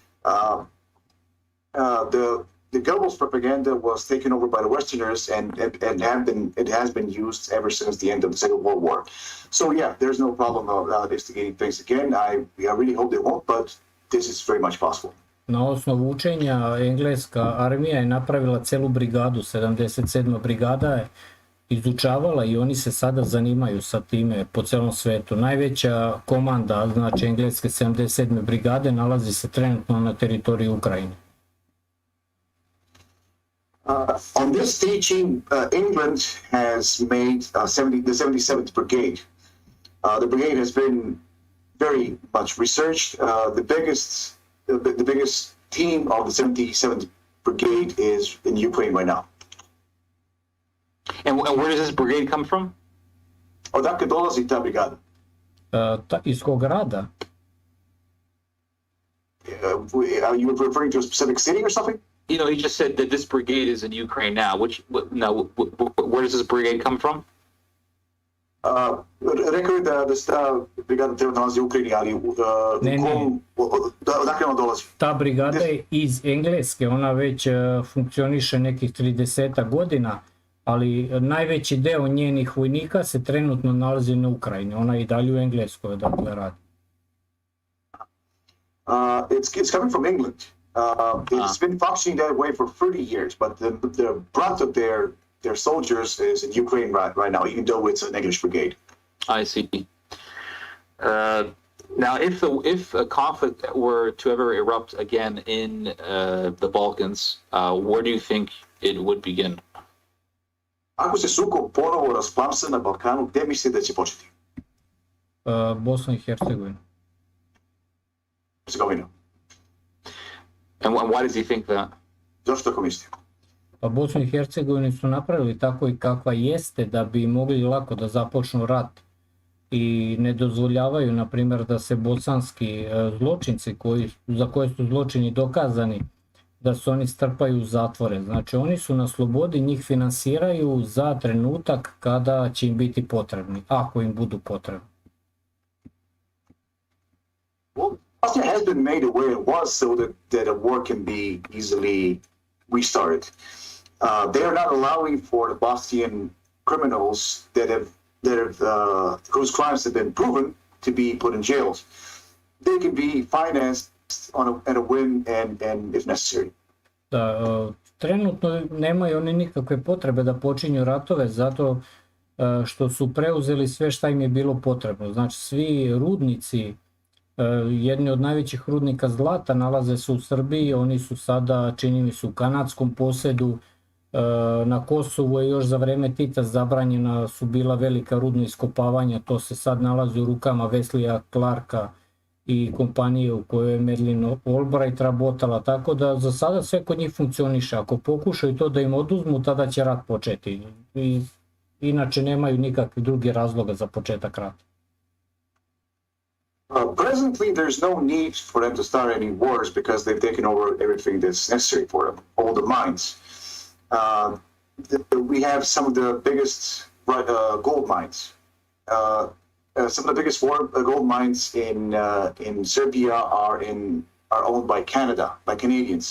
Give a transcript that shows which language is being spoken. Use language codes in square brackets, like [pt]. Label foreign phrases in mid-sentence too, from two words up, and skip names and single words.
[en] The Goebbels propaganda was taken over by the Westerners, and it has been used ever since the end of the Second World War. So yeah, there's no problem of instigating things again. I really hope they won't, but this is very much possible. [sr] Na osnovu učenja engleska armija je napravila celu brigadu, 77. brigada je izučavala i oni se sada zanimaju sa time po celom svetu. Najveća komanda, znači engleske 77. brigade, nalazi se trenutno na teritoriji Ukrajine. [en] On this teaching, England has made the 77th Brigade. The brigade has been very much researched. The biggest team of the 77th Brigade is in Ukraine right now. And where does this brigade come from? [sr] Odakle dolazi ta brigada? Iz kog grada? [en] Are you referring to a specific city or something? You know, he just said that this brigade is in Ukraine now. Where does this brigade come from? [sr] Rekao je da ta brigada treba nalazi u Ukrajini, ali odakle ona dolazi? Ta brigada je iz Engleske, ona već funkcioniše nekih 30 godina, ali najveći deo njenih vojnika se trenutno nalazi na Ukrajini. Ona je i dalje u Engleskoj, odakle radi. [en] It's coming from England. It's been functioning that way for 30 years, but the brunt of their soldiers is in Ukraine right now, even though it's an English brigade. I see. Now, if a conflict were to ever erupt again in the Balkans, where do you think it would begin? [sr] Ako se sukob ponovo rasplamsa na Balkanu, gde misli da će početi? Bosna i Hercegovina. Hercegovina. [en] And why does he think that? [sr] Zašto tako misli? Pa Bosnu i Hercegovini su napravili tako i kakva jeste da bi mogli lako da započnu rat i ne dozvoljavaju, na primjer, da se bosanski zločinci za koje su zločini dokazani, da se oni strpaju u zatvore. Znači oni su na slobodi, njih finansiraju za trenutak kada će im biti potrebni, ako im budu potrebni. [en] Bosnia has been made the way it was so that a war can be easily restarted. They are not allowing for the Bosnian criminals whose crimes have been proven to be put in jails. They can be financed at a whim and if necessary. [sr] Da, trenutno nemaju oni nikakve potrebe da počinju ratove zato što su preuzeli sve šta im je bilo potrebno. Znači svi rudnici, jedni od najvećih rudnika zlata nalaze se u Srbiji, oni su sada, čini mi se, u kanadskom posedu. Na Kosovu je još za vreme Tita zabranjena su bila velika rudna iskopavanja, to se sad nalazi u rukama Weslija Clarka i kompanije u kojoj je Madeleine Albright rabotala, tako da za sada sve kod njih funkcioniše. Ako pokušaju to da im oduzmu, tada će rat početi. I inače nemaju nikakvih drugih razloga za početak rata. [en] Presently, there's no need for them to start any wars because they've taken over everything that's necessary for them, all the mines. We have some of the biggest gold mines. Some of the biggest gold mines in Serbia are owned by Canada, by Canadians.